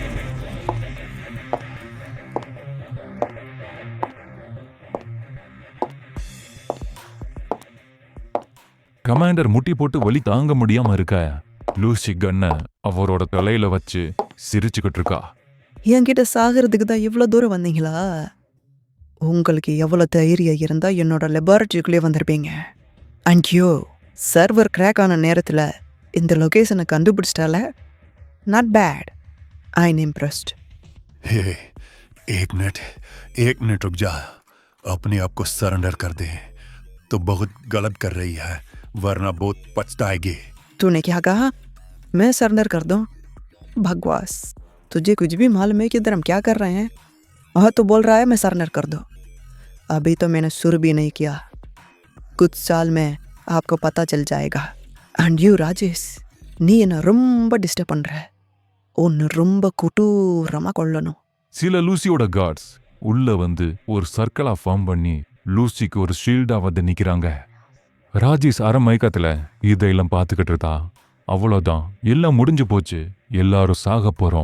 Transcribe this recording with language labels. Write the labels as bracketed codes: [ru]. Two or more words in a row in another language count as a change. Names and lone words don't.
[ta] கமாண்டர் முட்டி போட்டு வலி தாங்க முடியாம இருக்க லூசி கண்ண அவரோட தலையில வச்சு சிரிச்சுக்கிட்டு இருக்கா. என்கிட்ட சாகிறதுக்கு தான் இவ்வளோ தூரம் வந்தீங்களா? உங்களுக்கு எவ்வளோ தைரியம் இருந்தா என்னோட லெபார்ட்டரிக்குள்ளே வந்திருப்பீங்க. [en] and you server crack [ta] ஆன நேரத்தில் இந்த லொகேஷனை கண்டுபிடிச்சிட்டால, [en] not bad. I am impressed. [hi] हे एक मिनट रुक जा. अपने आप को सरेंडर कर दे तो बहुत गलत कर रही है, वरना बहुत पछताएगी. तूने क्या कहा? मैं सरेंडर कर दूं? बकवास. तुझे कुछ भी मालूम है कि इधर हम क्या कर रहे हैं? हाँ, तो बोल रहा है मैं सरेंडर कर दो. अभी तो मैंने शुरू भी नहीं किया. कुछ साल में आपको पता चल जाएगा. [en] and you राजेश, [ta] நீ என்ன ரொம்ப டிஸ்டர்ப் பண்ற. ஒன்று ரொம்ப கொடூரமாக கொள்ளணும். சில லூசியோட கார்ட்ஸ் உள்ள வந்து ஒரு சர்க்கிளா ஃபார்ம் பண்ணி லூசிக்கு ஒரு ஷீல்டா வந்து நிக்கிறாங்க. ராஜேஷ் அரை மயக்கத்துல இதையெல்லாம் பார்த்துக்கிட்டு இருந்தா. அவ்வளோதான், எல்லாம் முடிஞ்சு போச்சு, எல்லாரும் சாக போறோம்.